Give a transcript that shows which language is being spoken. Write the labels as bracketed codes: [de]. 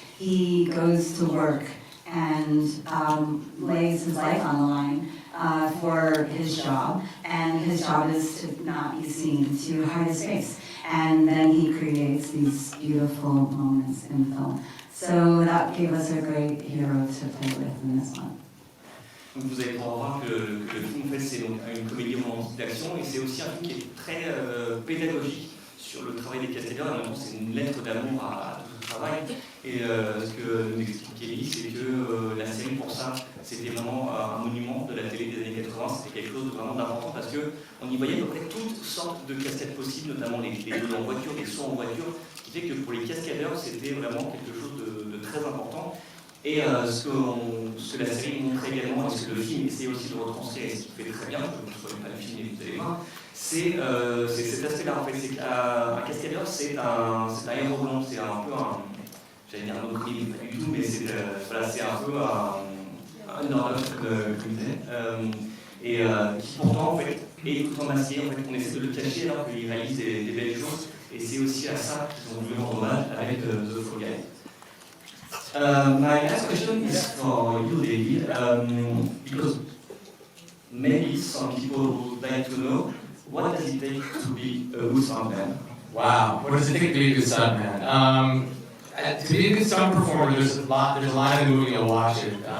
[en] He goes to work and lays his life on the line for his job, and his job is to not be seen, to hide his face. And then he creates these beautiful moments in film. So that gave us a great hero to play with in this one. [fr] Donc vous allez pouvoir voir que le film en fait, c'est donc une comédie romantique d'action, et c'est aussi un film qui est très pédagogique sur le travail des cascadeurs, et en même temps c'est une lettre d'amour à tout ce travail. Et ce que nous explique Kelly, c'est que la série, pour ça, c'était vraiment un monument de la télé des années 80. C'était quelque chose de vraiment d'important parce qu'on y voyait à peu près toutes sortes de cascades possibles, notamment les jeux en voiture, les sauts en voiture, ce qui fait que pour les cascadeurs, c'était vraiment quelque chose de très important. Et ce que la série montrait également, et ce que le film essayait aussi de retranscrire, et ce qu'il fait très bien, je ne spoil pas le film et vous allez voir, c'est cet aspect-là en fait. C'est qu'un cascadeur, c'est un héros blanc, c'est un peu un. J'allais dire un autre livre, pas du tout, mais c'est voilà, un peu un horloge, comme il disait, et qui pourtant en fait, est tout en masqué. En fait, on essaie de le cacher alors qu'il réalise des belles choses, et c'est aussi à ça qu'ils ont voulu rendre hommage avec The Fall Guys. [en] My last question is for you, David, because maybe some people would like to know what does it take to be a good stuntman? Wow, what does it take to be a good stuntman? To be a good stunt performer, there's a line in the movie, you'll watch it.